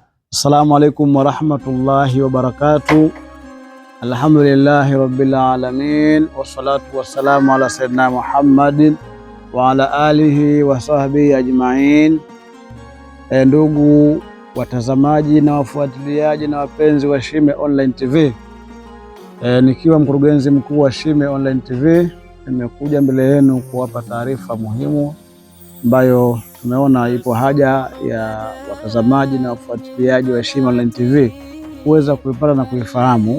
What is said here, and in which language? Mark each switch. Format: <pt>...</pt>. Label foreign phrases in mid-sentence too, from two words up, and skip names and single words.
<ar>السلام عليكم ورحمة الله وبركاته. الحمد لله رب العالمين، والصلاة والسلام على سيدنا محمد وعلى آله وصحبه أجمعين.</ar> <sw>Ndugu watazamaji na wafuatiliaji na wapenzi wa Shime Online TV, nikiwa mkurugenzi mkuu wa Shime Online TV, nimekuja mbele yenu kuwapa taarifa muhimu ambayo tumeona ipo haja ya watazamaji na wafuatiliaji wa Shime Online TV kuweza kuipata na kuifahamu.</sw>